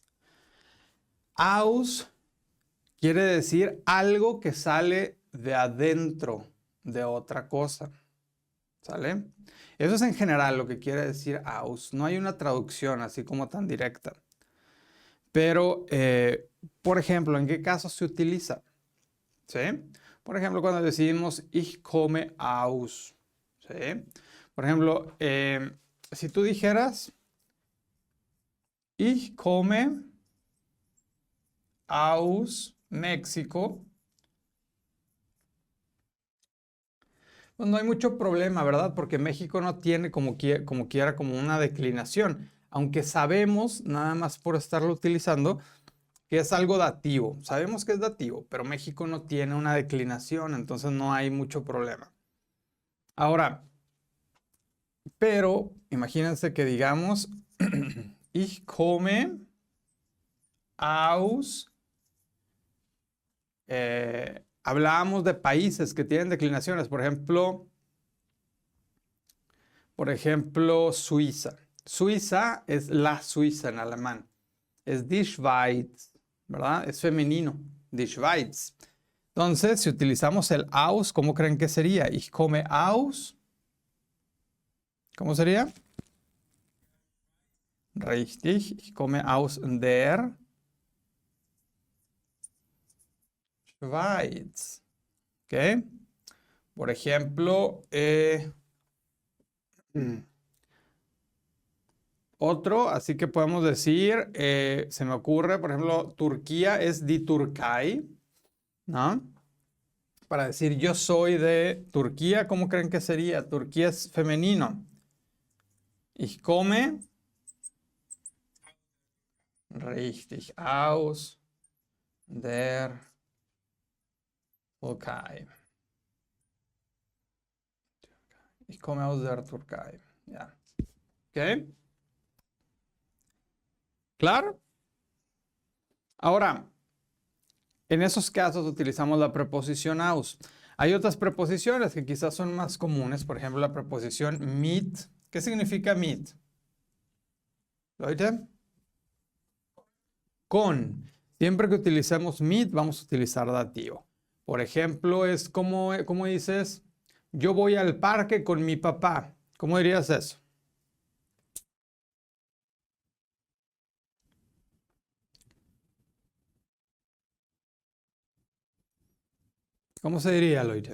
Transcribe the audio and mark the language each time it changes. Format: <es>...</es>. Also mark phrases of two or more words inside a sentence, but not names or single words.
<es>Aus quiere decir algo que sale de adentro de otra cosa. ¿Sale? Eso es en general lo que quiere decir aus. No hay una traducción así como tan directa. Pero, por ejemplo, ¿en qué caso se utiliza? ¿Sí? Por ejemplo, cuando decimos</es> <de>ich komme aus.</de> <es>¿Sí? Por ejemplo, si tú dijeras</es> <de>ich komme aus</de> <es>México, pues no hay mucho problema, ¿verdad? Porque México no tiene como quiera como una declinación, aunque sabemos, nada más por estarlo utilizando, que es algo dativo. Sabemos que es dativo, pero México no tiene una declinación, entonces no hay mucho problema. Ahora, pero imagínense que digamos,</es> <de>ich komme aus,</de> <es>hablábamos de países que tienen declinaciones, por ejemplo, Suiza. Suiza es la Suiza en alemán.</es> <de>Es die Schweiz,</de> <es>¿verdad? Es femenino,</es> <de>die Schweiz.</de> <es>Entonces, si utilizamos el aus, ¿cómo creen que sería?</es> <de>Ich komme aus.</de> <es>¿Cómo sería?</es> <de>Richtig, ich komme aus der Schweiz.</de> <es>¿Ok? Por ejemplo, otro, así que podemos decir, se me ocurre, por ejemplo, Turquía es</es> <de>die Türkei,</de> <es>¿no? Para decir yo soy de Turquía, ¿cómo creen que sería? Turquía es femenino.</es> <de>Ich komme, richtig, aus der Türkei. Ich komme aus der Türkei.</de> <es>Ya. ¿Ok? ¿Claro? Ahora, en esos casos utilizamos la preposición aus. Hay otras preposiciones que quizás son más comunes, por ejemplo, la preposición mit. ¿Qué significa mit? Leute, con. Siempre que utilicemos mit, vamos a utilizar dativo. Por ejemplo, es como dices, yo voy al parque con mi papá. ¿Cómo dirías eso? ¿Cómo se diría, Leute?</es>